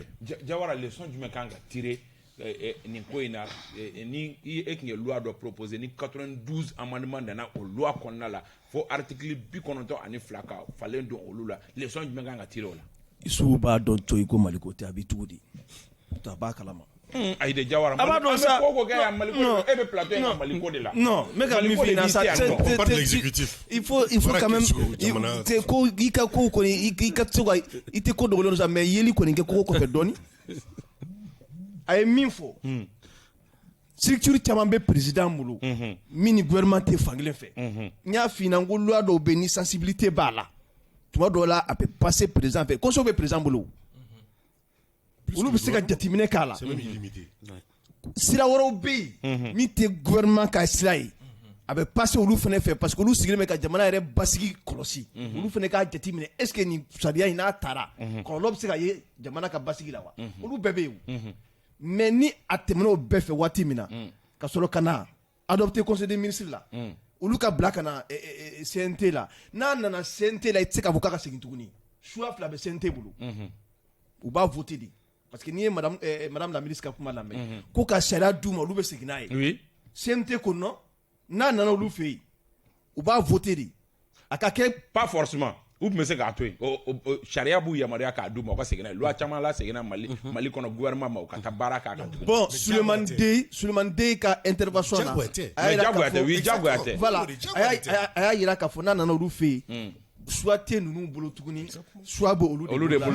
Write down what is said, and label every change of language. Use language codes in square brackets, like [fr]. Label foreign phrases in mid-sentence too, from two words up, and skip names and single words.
[bm] Jawara leçon jumɛn kan ka tirer nin ko in na ni e tun ye loi dɔ proposer ni 92 amendement nana o loi kɔnɔna la fo article 92 ka falen don olu la leçon jumɛn kan ka tirer o la isuw b'a dɔn cogo i ko maliko tɛ a bɛ cogo di to a b'a kalama Aïda Diawara a b'a dɔn sa ko kɛ yan maliko e bɛ plateau in kan maliko de la [fr] non mais [bm] ka min f'i ɲɛna sa [fr] on parle de l'exécutif il faut quand même [bm] te ko i ka ko kɔni i ka se ka i tɛ ko dogolen sa mais yeli kɔni kɛ ko kɔfɛ dɔɔni a ye min fɔ structure caman bɛ président bolo min ni gouvernement tɛ fankelen fɛ n y'a f'i ɲɛna n ko loi dɔw bɛ ni sensibilité b'a la tuma dɔw la a [fr] peut passer [bm] président fɛ conseil bɛ président bolo olu bɛ se ka jateminɛ k'a la sira wɛrɛw bɛ yen min tɛ gouvernement ka sira ye a bɛ passer olu fana fɛ parce que olu sigilen bɛ ka jamana yɛrɛ basigi kɔlɔsi olu fana k'a jateminɛ est ce que nin sariya in n'a taara kɔlɔlɔ bɛ se ka ye jamana ka basigi la wa olu bɛɛ bɛ yen mais ni a tɛmɛna o bɛɛ fɛ waati min na ka sɔrɔ ka na adopter [fr] conseil des ministres [bm] la olu ka bila ka na CNT la n'a nana CNT la i tɛ se k'a fɔ k'a ka segin tuguni choix fila bɛ CNT bolo u b'a voter de parce que n'i ye [fr] madame la ministre [bm] ka kuma lamɛn ko ka sariya d'u ma olu bɛ segin n'a ye CNT ko non n'a nana olu fɛ yen u b'a voter de a ka kɛ [fr] pas forcément [bm] u tun bɛ se k'a to yen sariya b'u yamaruya k'a d'u ma u ka segin n'a ye loi caman la segin na Mali kɔnɔ gouvernement ma u ka taa baara k'a kan tuguni. bon Sulemani Dey ka intervention na jagoya tɛ voilà a y'a yira k'a fɔ n'a nana olu fɛ yen soit tɛ ninnu bolo tuguni soit bɛ olu de bolo